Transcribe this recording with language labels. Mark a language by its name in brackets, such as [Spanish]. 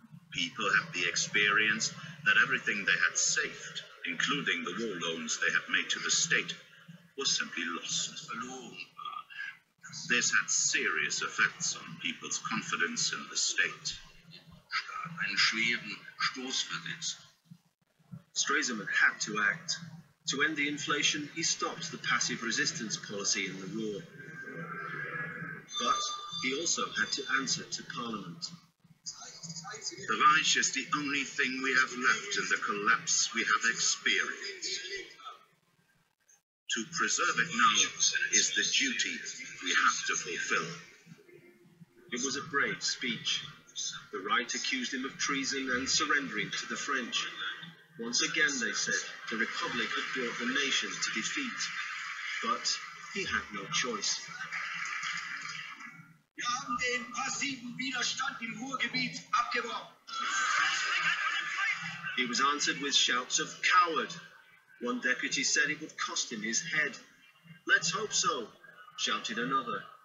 [English] People had the experience that everything they had saved, including the war loans they had made to the state, was simply lost. This had serious effects on people's confidence in the state. [German] Einen schweren Stoß versetzt. [English] Stresemann had to act. To end the inflation, he stopped the passive resistance policy in the Ruhr. But he also had to answer to Parliament. The Reich is the only thing we have left in the collapse we have experienced. To preserve it now is the duty we have to fulfill. It was a brave speech. The right accused him of treason and surrendering to the French. Once again, they said, the Republic had brought the nation to defeat. But he had no choice. [German] Wir haben den passiven Widerstand im Ruhrgebiet abgeworfen. [English] He was answered with shouts of coward. One deputy said it would cost him his head. Let's hope so, shouted another.